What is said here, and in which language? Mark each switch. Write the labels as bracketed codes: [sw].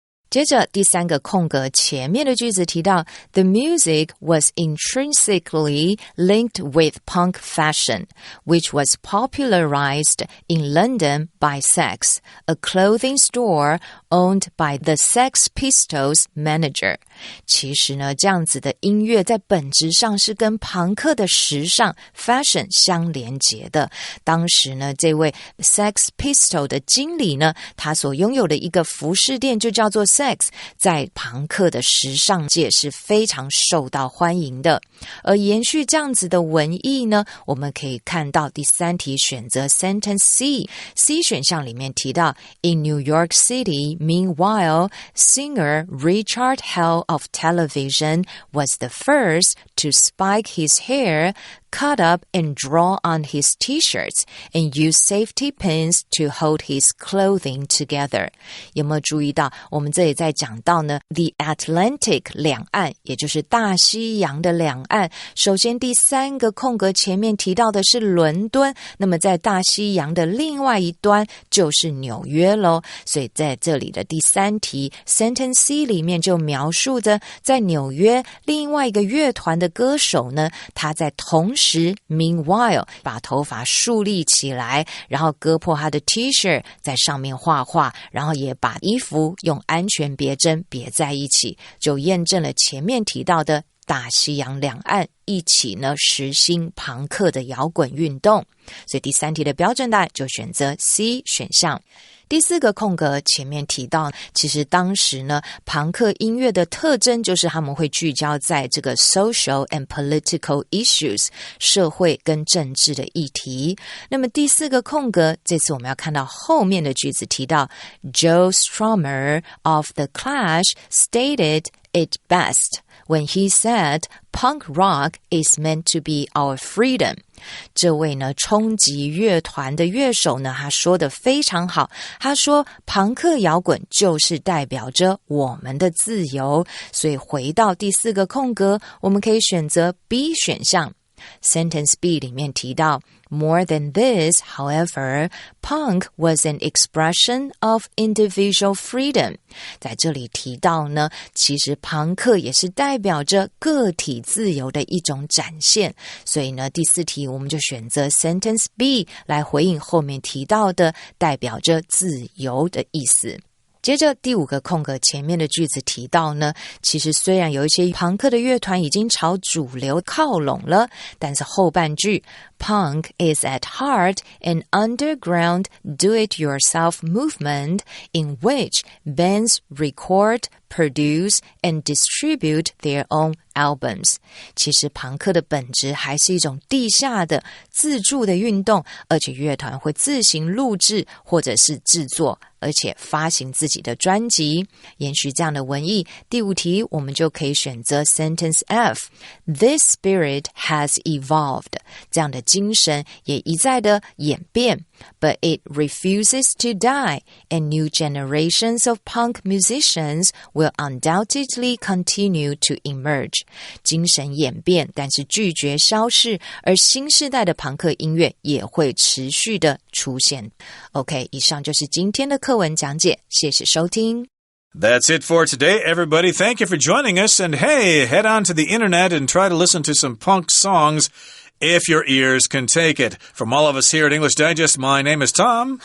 [zh] 接着第三个空格前面的句子提到 [en] The music was intrinsically linked with punk fashion, which was popularized in London by Saks, a clothing store owned by the Sex Pistols manager. [zh] 其实呢，这样子的音乐在本质上是跟朋克的时尚 fashion 相连结的。当时呢，这位 Sex Pistol 的经理呢，他所拥有的一个服饰店就叫做 Sex， 在朋克的时尚界是非常受到欢迎的。而延续这样子的文意呢，我们可以看到第三题选择 sentence C 选项里面提到 [en] In New York City, meanwhile, singer Richard Hell of television was the first to spike his hair, cut up and draw on his t-shirts, and use safety pins to hold his clothing together. [zh] 有没有注意到我们这里在讲到呢 The Atlantic 两岸，也就是大西洋的两岸。首先第三个空格前面提到的是伦敦，那么在大西洋的另外一端就是纽约咯。所以在这里的第三题 Sentence C 里面就描述着在纽约另外一个乐团的歌手呢，他在同时 meanwhile 把头发竖立起来，然后割破他的 T-shirt 在上面画画，然后也把衣服用安全别针别在一起，就验证了前面提到的大西洋两岸一起呢实行朋克的摇滚运动。所以第三题的标准答案就选择 C 选项。第四个空格前面提到，其实当时呢，朋克音乐的特征就是他们会聚焦在这个 [en] social and political issues [zh] 社会跟政治的议题。那么第四个空格，这次我们要看到后面的句子提到 [en] Joe Strummer of The Clash stated it best when he said punk rock is meant to be our freedom. [zh] 这位呢冲击乐团的乐手呢，他说得非常好，他说朋克摇滚就是代表着我们的自由。所以回到第四个空格，我们可以选择 B 选项。 [en] Sentence B [zh] 里面提到 [en] More than this, however, punk was an expression of individual freedom. [zh] 在这里提到呢，其实朋克也是代表着个体自由的一种展现。所以呢，第四题我们就选择 [en] Sentence B [zh] 来回应后面提到的代表着自由的意思。接着第五个空格前面的句子提到呢，其实虽然有一些朋克的乐团已经朝主流靠拢了，但是后半句 [en] Punk is at heart an underground do-it-yourself movement in which bands record, produce and distribute their own albums. [zh] 其实朋克的本质还是一种地下的自助的运动，而且乐团会自行录制或者是制作，而且发行自己的专辑。延续这样的文意，第五题我们就可以选择 [en] Sentence F. This spirit has evolved. [zh] 这样的精神也一再的演变。 [en] But it refuses to die, and new generations of punk musicians will undoubtedly continue to emerge. [zh] 精神演变，但是拒绝消逝，而新世代的朋克音乐也会持续的出现。 OK， 以上就是今天的课文讲解，谢谢收听。 [en] That's it for today, everybody. Thank you for joining us. And hey, head on to the internet and try to listen to some punk songs if your ears can take it. From all of us here at English Digest, my name is Tom.